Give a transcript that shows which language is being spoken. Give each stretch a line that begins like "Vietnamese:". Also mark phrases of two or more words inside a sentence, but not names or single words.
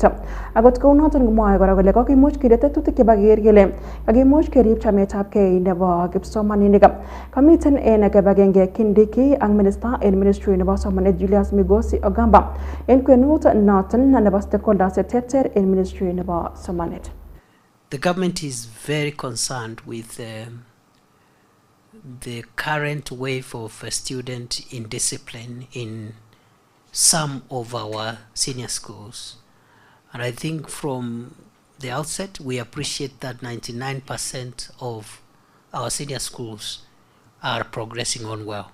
Kalenjin: Akot kounoton komwoe kora kole kakimuch kinde tetutik chebo keker kele kakimuch kerib chametabgei nebo kipsomaninik. Kamiten en kibagenge Kindiki ak minister en ministry nebo somanet Julius Migosi Ogamba en kwenut noton nebo stakeholders terter en ministry nebo somanet.
English: The government is very concerned with the current wave of student indiscipline in some of our senior schools. And I think from the outset, we appreciate that 99% of our senior schools are progressing on well.